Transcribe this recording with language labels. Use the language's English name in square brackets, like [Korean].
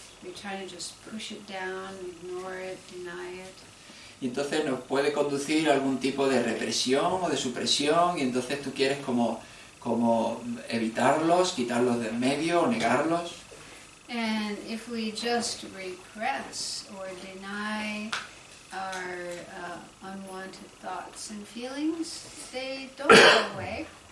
[English] You're trying to just push it down, ignore it, deny it. [Spanish] Y entonces nos puede conducir a algún tipo de represión o de supresión y entonces tú quieres como evitarlos, quitarlos del medio o negarlos. [English] And if we just repress or deny our unwanted thoughts and feelings, they don't go away.